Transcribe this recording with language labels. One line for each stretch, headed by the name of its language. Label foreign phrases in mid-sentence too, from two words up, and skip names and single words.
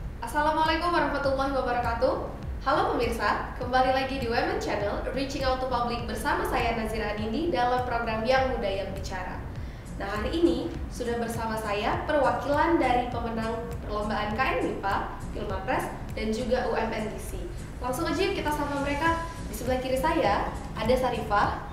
Arabic: السلام عليكم ورحمة الله وبركاته.
Indonesian: Halo pemirsa, kembali lagi di Women Channel Reaching Out to Public bersama saya Nazira Adindi dalam program Yang Muda Yang Bicara. Nah, hari ini sudah bersama saya perwakilan dari pemenang perlombaan KN MIPA, Pilmapres, dan juga UMNDC. Langsung aja yuk kita sapa mereka. Di sebelah kiri saya ada Sarifah.